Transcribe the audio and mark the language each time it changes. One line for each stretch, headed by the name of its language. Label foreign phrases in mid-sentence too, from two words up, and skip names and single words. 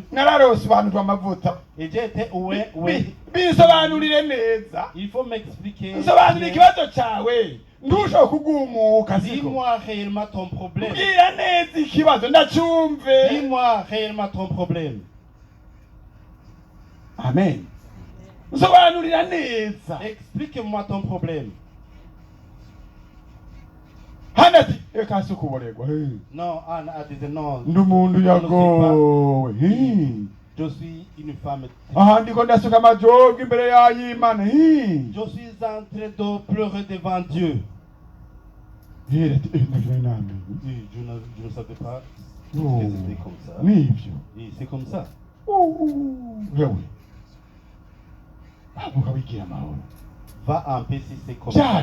French: Et j'ai été il faut m'expliquer. Dis-moi réellement ton problème. Dis-moi réellement ton problème.
Rundi: Amen. nsobanurira neza.
French: Explique-moi ton problème.
Rundi: Hana ati eka si kuboregwa.
French: Non, Anna a dit non.
Rundi: Ndi umuntu yagowe.
French: Je suis une femme.
Rundi: Aha ndiko ndasuka amajobwe imbere y'Imana.
French: Je suis en train de pleurer devant Dieu. Je Je ne savais pas que c'était comme ça. Oui, c'est comme ça. Va en paix si c'est comme ça.